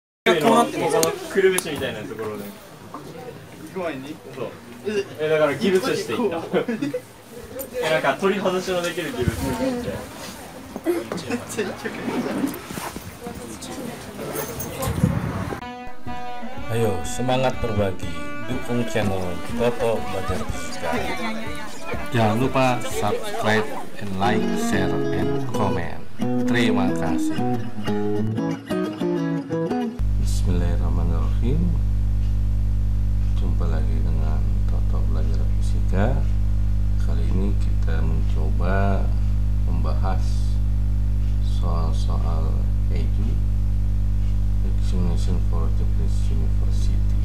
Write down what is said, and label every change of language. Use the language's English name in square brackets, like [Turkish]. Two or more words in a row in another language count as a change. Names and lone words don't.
[Japanese] がこうなってるんですよ。ここのくるぶしみたいなところで。具合にそう。だからギブスしていった。なんか取り外しのできるギブスしていって。 [Indonesian] Ayo semangat berbagi, dukung channel Toto Belajar Fisika. Jangan lupa [English] subscribe and like, share, and comment. [Indonesian] Terima kasih. Bismillahirrahmanirrahim. Jumpa lagi dengan Toto Belajar Fisika. Kali ini kita mencoba membahas soal-soal EJU, [English] Examination for Japanese University.